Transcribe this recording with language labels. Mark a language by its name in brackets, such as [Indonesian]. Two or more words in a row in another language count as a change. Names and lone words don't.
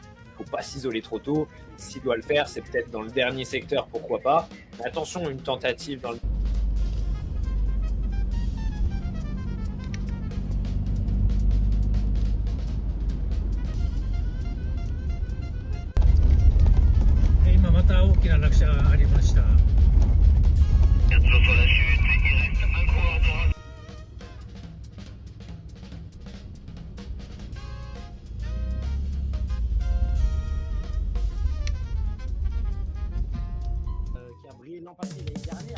[French] Il ne faut pas s'isoler trop tôt. S'il doit le faire, c'est peut-être dans le dernier secteur, pourquoi pas. Mais attention, une tentative dans le... [Japanese] Et 今また大きな落車がありました。 [French] Attention sur la chute, il reste un coureur de race. Qui a brillé l'an passé, l'année dernière.